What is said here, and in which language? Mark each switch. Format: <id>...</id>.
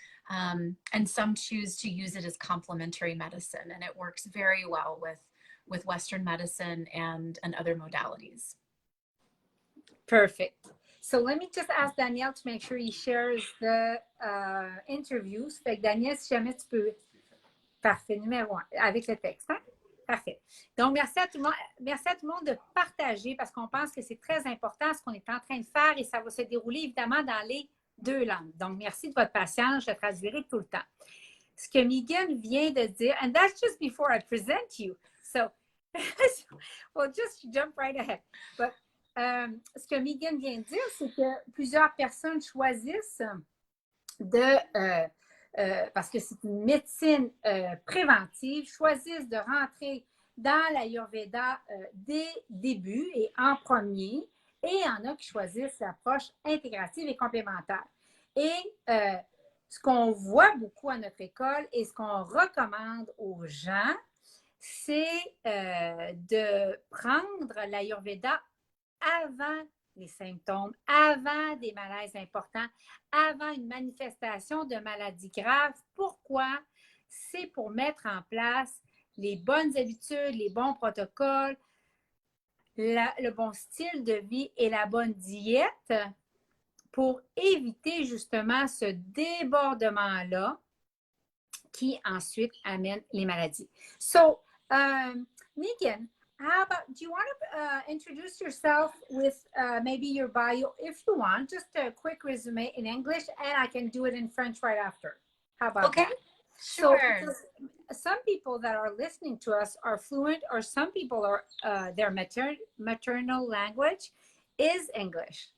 <en>And some choose to use it as complementary medicine, and it works very well with Western medicine and other modalities. Perfect. So let me just ask Daniel to make sure he shares the interview.</en> <fr>So, fait que Daniel, si jamais tu peux. Parfait, numéro 1, avec le texte. Hein? Parfait. Donc, merci à tout le monde de partager parce qu'on pense que c'est très important ce qu'on est en train de faire et ça va se dérouler évidemment dans les 2 langues. Donc, merci de votre patience. Je traduirai tout le temps. Ce que Meghan vient de dire,</fr> <en>and that's just before I present you. So, we'll just jump right ahead.</en> <fr>But, ce que Meghan vient de dire, c'est que plusieurs personnes choisissent de, parce que c'est une médecine préventive, choisissent de rentrer dans l'Ayurveda dès début et en premier, et il y en a qui choisissent l'approche intégrative et complémentaire. Et ce qu'on voit beaucoup à notre école et ce qu'on recommande aux gens, c'est de prendre l'Ayurveda avant les symptômes, avant des malaises importants, avant une manifestation de maladie grave. Pourquoi? C'est pour mettre en place les bonnes habitudes, les bons protocoles, le bon style de vie et la bonne diète pour éviter justement ce débordement-là qui ensuite amène les maladies.</fr> <en>So, Meghan, how about, do you want to introduce yourself with maybe your bio, if you want, just a quick resume in English, and I can do it in French right after. How about that? Sure. So, some people that are listening to us are fluent, or some people are their maternal language is English.</en>